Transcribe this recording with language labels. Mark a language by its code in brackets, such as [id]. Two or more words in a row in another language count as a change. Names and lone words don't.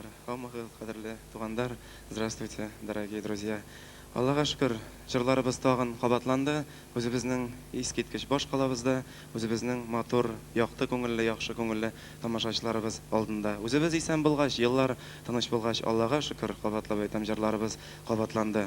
[tt] Хаммагыз кадерле тугандар. [ru] Здравствуйте, дорогие друзья. [tt] Аллага шүкер, җырларыбыз тагын кабатланды. Үзебезнең искиткеч баш калабызда, үзебезнең матур, якты күңелле, яхшы күңелле тамашачыларыбыз алдында. Үзебез исән булгач, еллар тыныч булгач, Аллага шүкер, кабатлап әйтәм, җырларыбыз кабатланды.